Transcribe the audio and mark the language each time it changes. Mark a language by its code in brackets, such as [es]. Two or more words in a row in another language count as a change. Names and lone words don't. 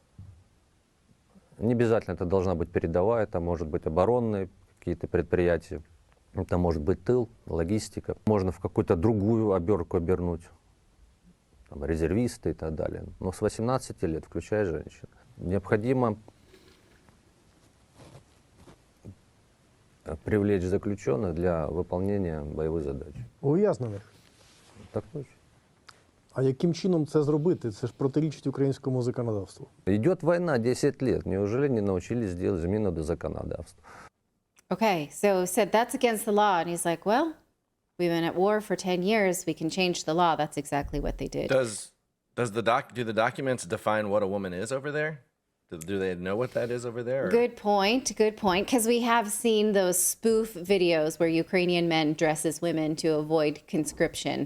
[ru] Не обязательно это должна быть передовая, это может быть оборонные какие-то предприятия, это может быть тыл, логистика. Можно в какую-то другую оберку обернуть, там, резервисты и так далее. Но с 18 лет, включая женщин, необходимо привлечь заключенных для выполнения [uk] бойових задач. Ув'язнених. Так точно. А яким чином це зробити? Це ж протирічить українському законодавству. [ru] Идет война 10 лет. Неужели не научились делать [uk] зміну до законодавства? [en] Okay, so said that's against the law. And he's like, well, we've been at war for 10 years. We can change the law. That's exactly what they did. Do the documents define what a woman is over there? Do they know what that is over there? Or? Good point. Because we have seen those spoof videos where Ukrainian men dress as women to avoid conscription.